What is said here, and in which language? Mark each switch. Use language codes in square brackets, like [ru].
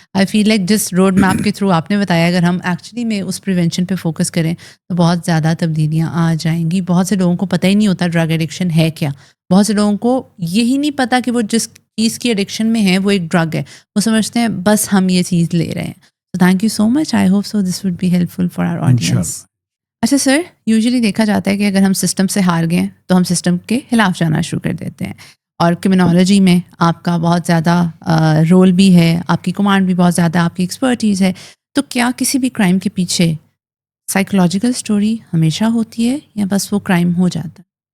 [en] I feel like [ur] جس road map کے through آپ نے بتایا، اگر ہم ایکچولی میں اس پریونشن پہ فوکس کریں تو بہت زیادہ تبدیلیاں آ جائیں گی. بہت سے لوگوں کو پتہ ہی نہیں ہوتا ڈرگ ایڈکشن ہے کیا. بہت سے لوگوں کو یہی نہیں پتا کہ وہ جس چیز کی ایڈکشن میں ہے وہ ایک ڈرگ ہے. وہ سمجھتے ہیں بس ہم یہ چیز لے رہے ہیں. [en] So thank you so much. I hope so this would be helpful for our audience. [ur] اچھا سر، یوزلی دیکھا جاتا ہے کہ اگر ہم سسٹم سے ہار گئے تو ہم سسٹم کے خلاف جانا شروع کر دیتے ہیں، اور کرمنالوجی میں آپ کا بہت زیادہ رول بھی ہے، آپ کی کمانڈ بھی بہت زیادہ، آپ کی ایکسپرٹیز ہے. تو کیا کسی بھی کرائم کے پیچھے سائیکولوجیکل سٹوری ہمیشہ ہوتی ہے یا بس وہ کرائم ہو جاتا ہے؟